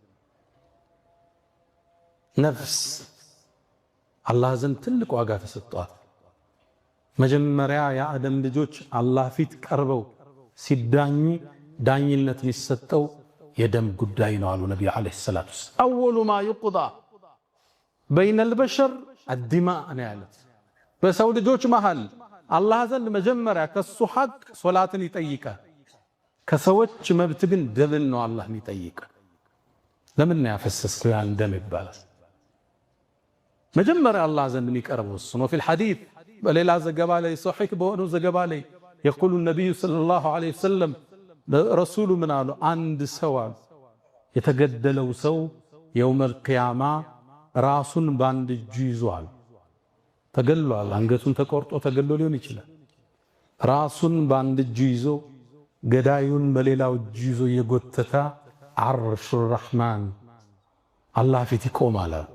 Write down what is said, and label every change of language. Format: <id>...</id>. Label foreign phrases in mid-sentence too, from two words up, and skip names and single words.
<am>ነፍስ አላህ ዘንድ ትልቅ ዋጋ ተሰጥቷል መጀመሪያ የአደም ልጆች አላህ ፊት ቀርበው ሲዳኙ ዳኝነት የሚሰጠው የደም ጉዳይ ነው አሉ ነብዩ</am> <ar>عليه الصلاة والسلام أول ما يقضى بين البشر الدماء</ar> <am>ነው ያሉት በሰው ልጆች መሃል አላህ ዘንድ መጀመሪያ ከሱ ሐቅ ሶላትን ይጠይቃል ከሰዎች መብት ግን ደምን ነው አላህ የሚጠይቀው ለምን ነው ያፈሰስከው ያን ደም ይባላል መጀመሪያ አላህ ዘንድ የሚቀርበው እሱ ነው</am> <ar>في الحديث</ar> <am>በሌላ ዘገባ ላይ ሶሒህ በሆነው ዘገባ ላይ يقول</am> <ar>النبي صلى الله عليه وسلم</ar> <am>ረሱሉ ምን አሉ አንድ ሰው የተገደለው ሰው</am> <ar>يوم القيامة</ar> <am>ራሱን ባንድ እጁ ይዟል ተገሏል አንገቱን ተቆርጦ ተገሎ ሊሆን ይችላል ራሱን ባንድ እጁ ይዞ ገዳዩን በሌላው እጁ ይዞ የጎተታ</am> <ar>عرش الرحمن</ar> <am>አላህ ፊት ይቆማል</am>